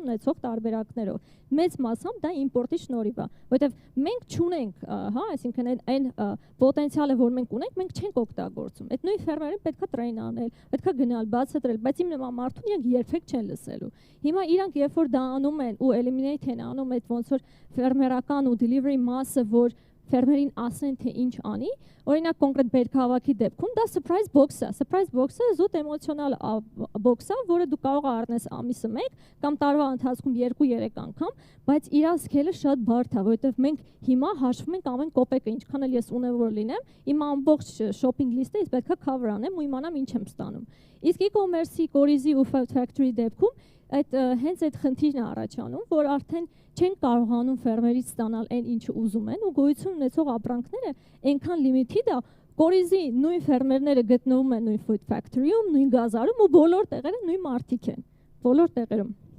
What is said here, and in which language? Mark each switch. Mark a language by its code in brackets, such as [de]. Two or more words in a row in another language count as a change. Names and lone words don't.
[hy] ունեցող տարբերակներով։ Մեծ մասամբ դա իմպորտի շնորհիվ է, որովհետև մենք չունենք, հա, այսինքն այն պոտենցիալը, որ մենք ունենք, մենք չենք օգտագործում։ Այդ նույն ֆերմերին պետքա տրեյն անել, պետքա գնալ, բացատրել, բայց իմ նման մարդուն իրանք երբեք չեն լսելու։ Հիմա իրանք երբ որ դա անում են ու eliminate են անում այդ ոնց որ ֆերմերական ու delivery մասը, որ ֆերմերին ասեն թե ինչ անի, օրինակ կոնկրետ բերքահավաքի դեպքում դա [en] surprise box [hy] է։ [en] Surprise box- [hy] ը զուտ էմոցիոնալ box է, որը դու կարող առնես ամիսը 1 կամ տարվա ընթացքում 2-3 անգամ, բայց իր սկելը շատ բարդ է, որովհետև մենք հիմա հաշվում ենք ամեն կոպեկը, ինչքան էլ ես ունևոր լինեմ, իմ ամբողջ [en] shopping list- [hy] ը ես պետքա cover անեմ ու իմանամ ինչ եմ ստանում։ Իսկ e-commerce-ի, կորիզի ու factory դեպքում այդ հենց այդ խնդիրն է առաջանում, որ արդեն չեն կարողանում ֆերմերից ստանալ այն ինչը ուզում են ու գոյություն ունեցող ապրանքները այնքան լիմիթիդ է, կորիզի նույն ֆերմերները գտնվում են նույն [en] food factory- [hy] ում, նույն գազարում ու բոլոր տեղերը նույն մարդիկ են, բոլոր տեղերում։